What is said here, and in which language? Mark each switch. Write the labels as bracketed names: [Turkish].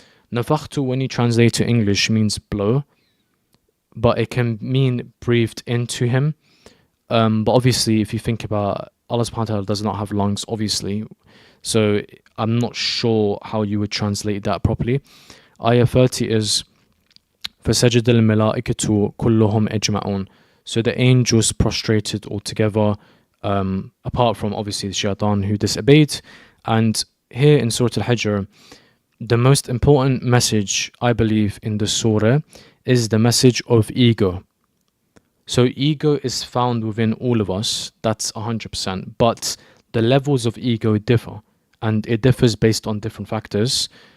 [English] Nafakhtu, when you translate to English, means blow, but it can mean breathed into him. But obviously, if you think about, Allah subhanahu wa ta'ala does not have lungs, obviously. So I'm not sure how you would translate that properly. Ayah 30 is [Arabic] فَسَجَدَ الْمَلَائِكَةُ كُلُّهُمْ أَجْمَعُونَ. [English] So the angels prostrated altogether, apart from obviously the shaitan who disobeyed. And here in Surah Al-Hijr, the most important message, I believe, in the surah is the message of ego. So ego is found within all of us, that's 100%, but the levels of ego differ, and it differs based on different factors.